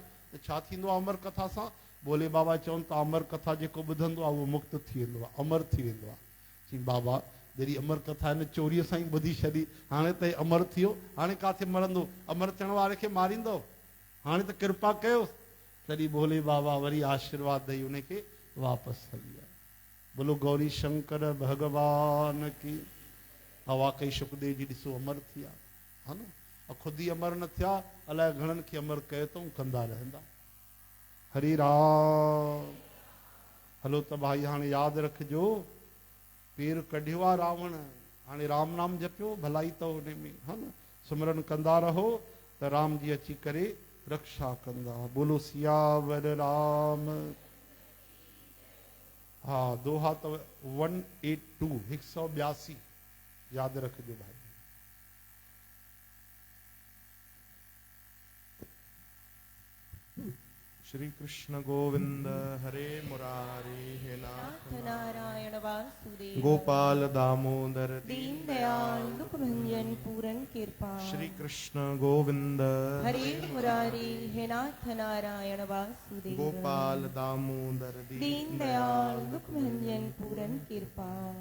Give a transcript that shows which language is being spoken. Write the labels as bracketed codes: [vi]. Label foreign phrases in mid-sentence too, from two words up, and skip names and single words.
[sd] त छा थींदो आहे अमर कथा सां? भोले बाबा चवनि था अमर कथा जेको ॿुधंदो आहे उहो मुक्त थी वेंदो आहे, अमर थी वेंदो आहे। चई बाबा जॾहिं अमर कथा हिन चोरीअ सां ई ॿुधी छॾी, हाणे त अमर थी वियो, हाणे किथे मरंदो? अमर थियण वारे खे मारींदो? हाणे त कृपा कयो। तॾहिं भोले बाबा वरी आशीर्वाद ॾेई उनखे वापसि हली विया। [hi] बोलो गौरी शंकर भगवान की। [sd] हवा कई सुखदेव जी ॾिसो अमर थी विया, हा न। और ख़ुदि ई अमर न थिया, अलाए घणनि खे अमर कयो अथऊं, कंदा रहंदा। हरे राम। हलो त भाई हाणे यादि रखिजो, पेर कढियो आहे रावण, हाणे राम नाम जपियो, भलाई अथव हुन में, हा न। सिमरन कंदा रहो त राम जी अची करे रक्षा कंदा। [hi] बोलो सियावर राम। [sd] हा दोहा अथव 182 182 यादि रखिजो भाई। [sa] श्री कृष्ण गोविंद हरे मुरारी हे नाथ नारायण वासुदेव, गोपाल दामोदर दीन दयाल दुख भंजन पूरन कृपा। श्री कृष्ण गोविंद हरे मुरारी हे नाथ नारायण वासुदेव, गोपाल दामोदर दीन दयाल दुख भंजन पूरन कृपा।